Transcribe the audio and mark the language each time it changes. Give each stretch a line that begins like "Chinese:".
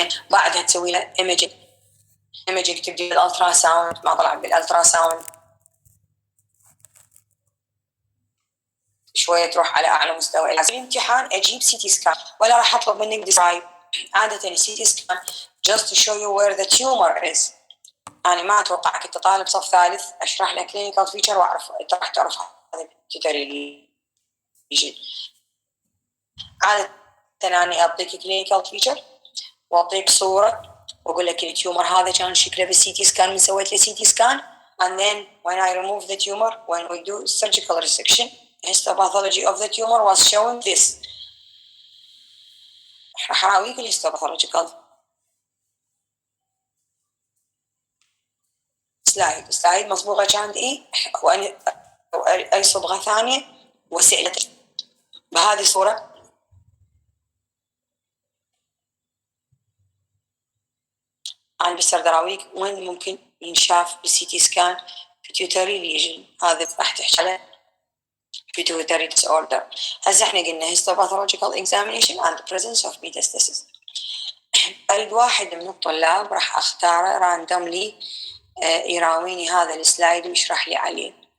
Arabic: بعدها تسوي له ايميجينج تبدي بالالترا ساوند، ما طلع بالالترا ساوند شويه تروح على اعلى مستوى. الامتحان اجيب سي تي سكان، ولا راح اطلب منك ديسكرايب. عاده السي تي سكان
English: just to show you where the tumor is.
Arabic: انا ما اتوقع كنت طالب صف ثالث اشرح لك كلينيكال فيتشر واعرف انت راح تعرف هذا بيتيوتري ليجن. عاده انا اعطيك كلينيكال فيتشر واعطيك صوره واقول لك التيومر هذا كان شكله بالسي تي سكان، من سويت له سي تي سكان
English: and then when I remove the tumor, when we do surgical resection, histopathology of the tumor was showing this.
Arabic: راح اراويك الهيستوباثولوجيكال سلايد مصبوغه كانت ايه، وانا أو أي صبغة ثانية وسائل بهذه الصورة. أنا بس أراويك وين ممكن ينشاف بالسي تي سكان pituitary lesion. هذا راح تحكي على pituitary disorder. هسه احنا قلنا
English: histopathological examination and the presence of metastasis.
Arabic: أريد واحد من الطلاب راح أختاره راندوملي يراويني هذا السلايد ويشرح لي عليه.